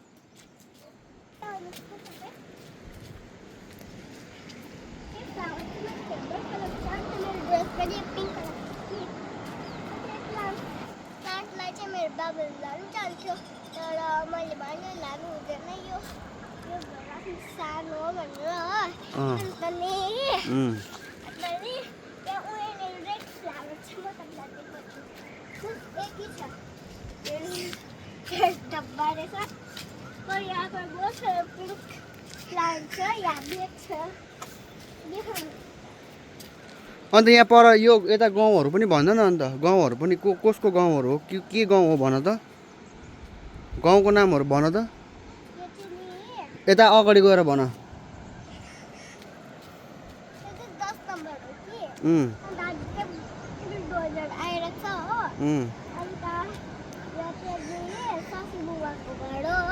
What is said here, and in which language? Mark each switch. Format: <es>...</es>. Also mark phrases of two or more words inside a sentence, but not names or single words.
<ne>बाबाले लानु चाल्थ्यो तर मैले भने लानु हुँदैन यो घर आफ्नो सानो हो भनेर हो अन्त नि त्यहाँ उयो</ne> <en>red flower</en> <ne>छ म तपाईँलाई देखाउँछु एकै छ डब्बा रहेछ</ne> <hi>और यहाँ पर बहुत सारे</hi> <en>pink plant</en> <ne>छ यहाँ ब्लैक छ अन्त यहाँ पर यो यता गाउँहरू पनि भन न अन्त गाउँहरू पनि कसको गाउँहरू हो के गाउँ हो भन त गाउँको नामहरू भन त यता अगाडि गएर भन 10 नम्बर हो कि अन्त आज चाहिँ डोजर आइरहेको छ हो अन्त यो चाहिँ सासू बुबाको घर हो</ne>